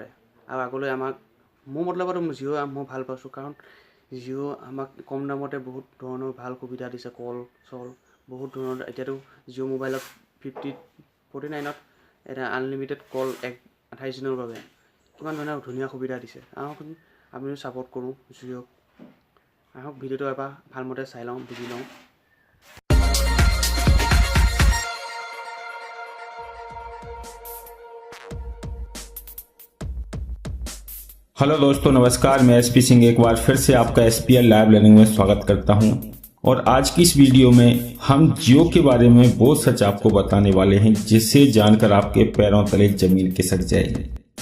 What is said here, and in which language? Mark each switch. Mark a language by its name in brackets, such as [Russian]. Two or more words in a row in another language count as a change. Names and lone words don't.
[Assamese] আৰু আগলৈ মোৰ মতলবত জিঅ' মই ভাল পাইছোঁ, কাৰণ জিঅ' আমাক কম দামতে বহুত ধৰণৰ ভাল সুবিধা দিছে, কল বহুত ধৰণৰ। এতিয়াতো জিঅ' মোবাইলত 49ত এটা [English] unlimited call [Assamese] 28 দিনৰ বাবে কিমান ধুনীয়া সুবিধা দিছে। আহকচোন আমিও ছাপোৰ্ট কৰোঁ জিঅ'ক। আহক ভিডিঅ'টো এবাৰ ভালমতে চাই লওঁ, বুজি লওঁ। [Hindi] हेलो दोस्तों, नमस्कार। मैं एसपी सिंह एक बार फिर से आपका एसपीएल लाइव लर्निंग में स्वागत करता हूं। और आज की इस वीडियो में हम जियो के बारे में वो सच आपको बताने वाले हैं जिसे जानकर आपके पैरों तले जमीन खिसक जाएगी।